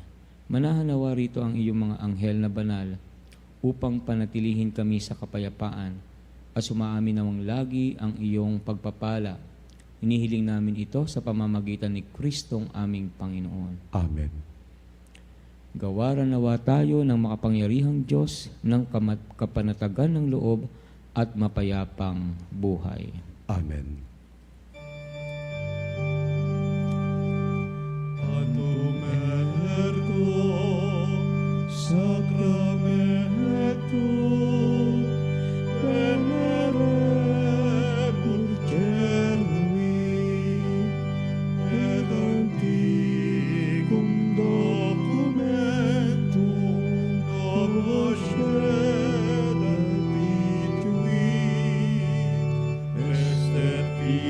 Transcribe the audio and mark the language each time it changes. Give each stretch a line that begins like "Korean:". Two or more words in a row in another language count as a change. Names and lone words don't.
Filipino: Manahanawa rito ang iyong mga anghel na banal upang panatilihin kami sa kapayapaan at sumaamin namang lagi ang iyong pagpapala. Hinihiling namin ito sa pamamagitan ni Kristong aming Panginoon. Amen. Gawaran nawa tayo ng makapangyarihang Diyos ng kapanatagan ng loob at mapayapang buhay. Amen.
Latin: Sacramentum veneremur cernui et antiquum documentum novos